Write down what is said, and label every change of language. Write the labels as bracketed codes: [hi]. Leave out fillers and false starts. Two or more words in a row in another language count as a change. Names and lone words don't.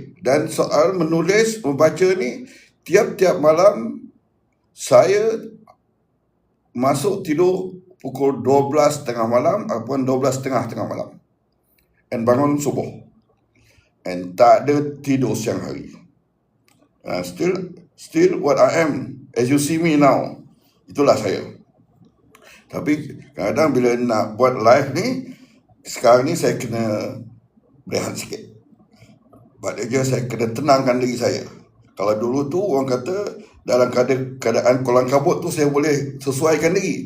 [ms] Dan soal menulis, membaca ni, tiap-tiap malam saya masuk tidur pukul 12 tengah malam ataupun 12 tengah malam, dan bangun subuh, and tak ada tidur siang hari. [en] Still what I am, as you see me now, [ms] itulah saya. Tapi kadang bila nak buat live ni, sekarang ni saya kena berehat sikit. Maknanya saya kena tenangkan diri saya. Kalau dulu tu orang kata dalam keadaan kolang kabut tu saya boleh sesuaikan diri.